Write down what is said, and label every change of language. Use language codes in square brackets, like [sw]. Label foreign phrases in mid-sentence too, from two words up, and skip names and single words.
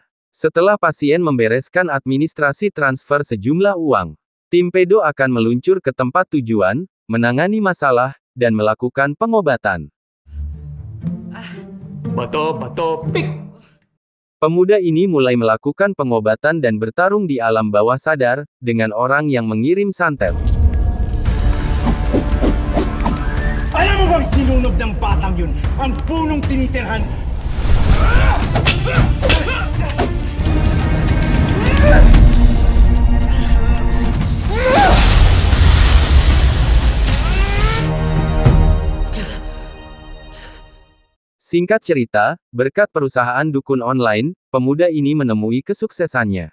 [id] Setelah pasien membereskan administrasi transfer sejumlah uang, tim Pedo akan meluncur ke tempat tujuan, menangani masalah, dan melakukan pengobatan. Bato, pik! Pemuda ini mulai melakukan pengobatan dan bertarung di alam bawah sadar, dengan orang yang mengirim santet. [tl] Alam mo bang sinunog ng batang yun? Ang punong tinitirhan? [id] Singkat cerita, berkat perusahaan dukun online, pemuda ini menemui kesuksesannya.